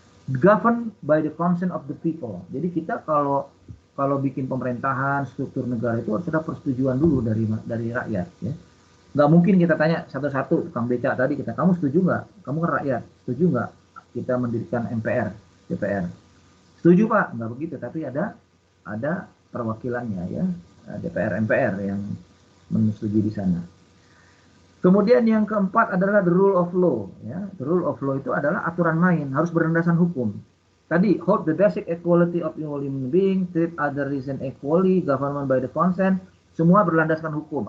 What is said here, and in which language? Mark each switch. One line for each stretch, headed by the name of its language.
English: Governed by the consent of the people.
Indonesian: Jadi kita kalau bikin pemerintahan, struktur negara itu harus ada persetujuan dulu dari rakyat ya. Nggak mungkin kita tanya satu-satu, tukang becak tadi, kamu setuju nggak? Kamu kan rakyat, setuju nggak kita mendirikan MPR, DPR? Setuju Pak? Nggak begitu, tapi ada perwakilannya ya, DPR, MPR yang menyetujui di sana. Kemudian yang keempat adalah the rule of law ya. The rule of law itu adalah aturan main, harus berlandasan hukum. Tadi
English: hold the basic equality of all human being, treat other reason equally, government by the consent,
Indonesian: semua berlandaskan hukum.